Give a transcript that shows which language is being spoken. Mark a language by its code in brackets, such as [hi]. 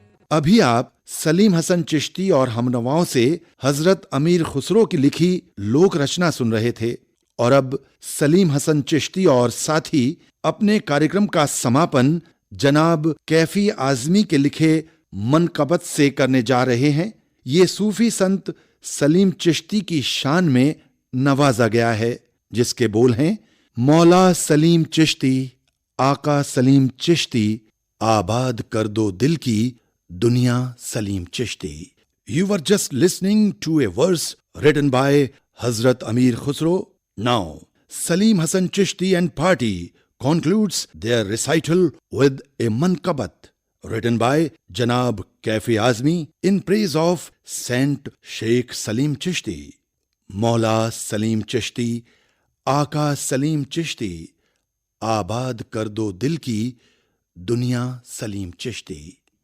[hi] अभी आप सलीम हसन चिश्ती और हमनवाओं से हजरत अमीर खुसरो की लिखी लोक रचना सुन रहे थे और अब सलीम हसन चिश्ती और साथी अपने कार्यक्रम का समापन जनाब कैफी आजमी के लिखे मनकबत से करने जा रहे हैं। ये सूफी संत सलीम चिश्ती की शान में नवाजा गया है, जिसके बोल हैं, मौला सलीम चिश्ती, आका सलीम चिश्ती, आबाद कर दो दिल की दुनिया Salim Chishti. [en] You were just listening to a verse written by Hazrat Amir Khusro. Now, Salim Hassan Chishti and party concludes their recital with a mankabat written by Janab Kaifi Azmi in praise of Saint Sheikh Salim Chishti. [hi] Maula Salim Chishti, Aka Salim Chishti, आबाद कर दो दिल की दुनिया सलीम चिश्ती।